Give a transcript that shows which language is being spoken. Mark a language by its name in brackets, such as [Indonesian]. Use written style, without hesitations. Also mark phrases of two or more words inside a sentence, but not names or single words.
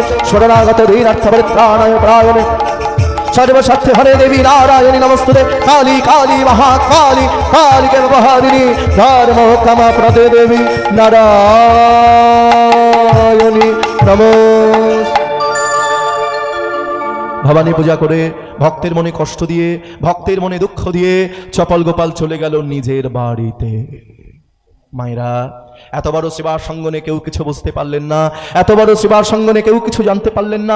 [Sanskrit] शरणागत दीनार्थपरित्राणाय परायणे सर्वशक्ति हरे देवी नारायणी नमस्तुते। काली काली महाकाली कालिके व्यवहारिणी धर्म काम प्रदे देवी नारायणी नमस्ते। [Bangla] ভবানী পূজা করে ভক্তের মনে কষ্ট দিয়ে, ভক্তের মনে দুঃখ দিয়ে চপল গোপাল চলে গেল নিজের বাড়িতে। মায়েরা, এত বড় শিবার সঙ্গনে কেউ কিছু বুঝতে পারলেন না, এত বড় শিবার সঙ্গনে কেউ কিছু জানতে পারলেন না।